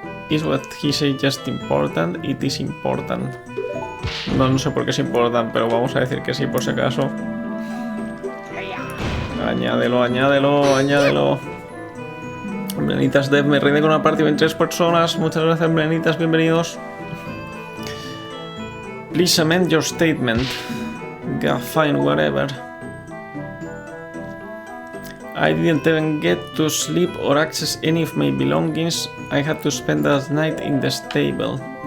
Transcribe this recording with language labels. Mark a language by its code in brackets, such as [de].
[en] Is what he said just important? It is important. [es] No sé por qué es important, pero vamos a decir que sí por si acaso. Añádelo. Blenitas Dev, me reine con una partida en 3 personas. Muchas gracias, Blenitas, bienvenidos. [en] Please amend your statement. Yeah, fine, whatever. I didn't even get to sleep or access any of my belongings. I had to spend that night in the stable.